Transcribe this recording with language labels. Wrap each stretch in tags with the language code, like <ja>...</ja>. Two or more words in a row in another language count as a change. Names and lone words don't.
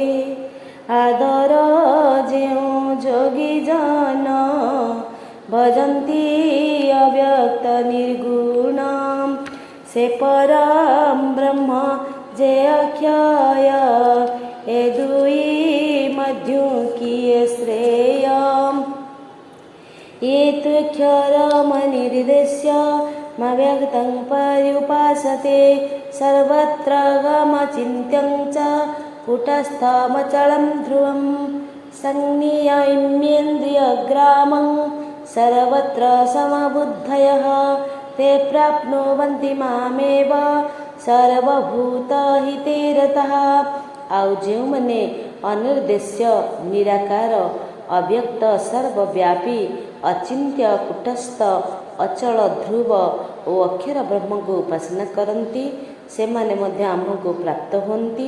<or>ଆଦର ଯେଉଁ ଯୋଗୀ ଜନ ଭଜନ୍ତି ଅବ୍ୟକ୍ତ ନିର୍ଗୁଣ ସେ ପରମ ବ୍ରହ୍ମ ଯେ ଅକ୍ଷୟ। ଏ ଦୁଇ ମଧ୍ୟ କିଏ ଶ୍ରେୟ?</or> <sa>ये त्वक्षरमनिर्देश्य मव्यक्तं पर्युपासते सर्वत्र गमचिन्त्यं च कूटस्थमचलं ध्रुवं संनियम्येन्द्रियग्रामं सर्वत्र समबुद्धयः ते प्राप्नुवन्ति मामेव सर्वभूतहिते रतः।</sa> <or>ଆଉ ଯେଉଁମାନେ ଅନିର୍ଦ୍ଦେଶ୍ୟ ନିରାକାର ଅବ୍ୟକ୍ତ ସର୍ବବ୍ୟାପୀ ଅଚିନ୍ତ୍ୟ କୂଟସ୍ଥ ଅଚଳ ଧ୍ରୁବ ଓ ଅକ୍ଷର ବ୍ରହ୍ମଙ୍କୁ ଉପାସନା କରନ୍ତି ସେମାନେ ମଧ୍ୟ ଆମ୍ଭକୁ ପ୍ରାପ୍ତ ହୁଅନ୍ତି।</or>